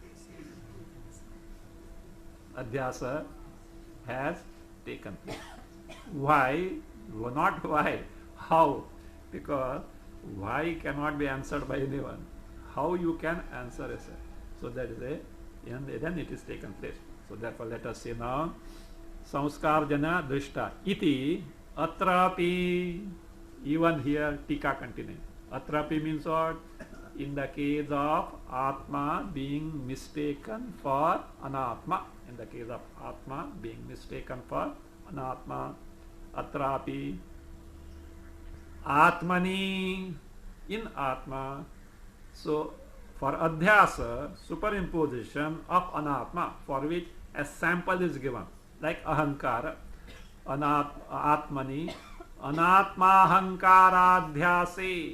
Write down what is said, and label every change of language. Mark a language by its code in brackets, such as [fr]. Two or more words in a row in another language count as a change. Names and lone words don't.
[en] Adhyasa has taken place. Why? Not why. How? Because why cannot be answered by anyone. how you can answer a say. So that is a, and then it is taken place. So therefore let us see now. [sa] Samskarjana drishta iti atrapi. [en] Even here tika continuing. Atrapi means what? In the case of Atma being mistaken for Anatma. In the case of Atma being mistaken for Anatma. [sa] Atrapi. Atmani. [en] In Atma. So for Adhyasa, superimposition of Anatma, for which a sample is given. Like Ahankara. Atmani. [sa] Anatma Ahankaradhyase.